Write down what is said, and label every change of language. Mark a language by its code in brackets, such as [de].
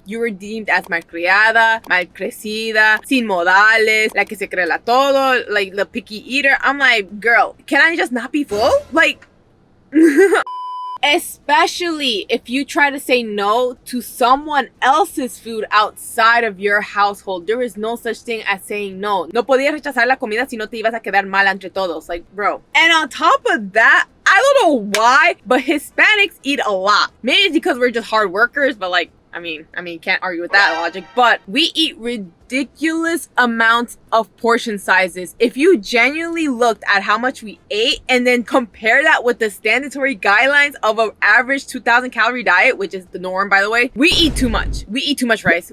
[en] You were deemed as [es] malcriada, malcrecida, sin modales, la que se cree la todo, [en] like the picky eater. I'm like, girl, can I just not be full? Like, especially if you try to say no to someone else's food outside of your household. There is no such thing as saying no. [es] No podías rechazar la comida si no te ibas a quedar mal entre todos. [en] Like, bro. And on top of that, I don't know why, but Hispanics eat a lot. Maybe it's because we're just hard workers, but like, I mean, can't argue with that logic. But we eat ridiculous amounts of portion sizes. If you genuinely looked at how much we ate and then compare that with the standardary guidelines of an average 2,000 calorie diet, which is the norm, by the way, we eat too much. We eat too much rice.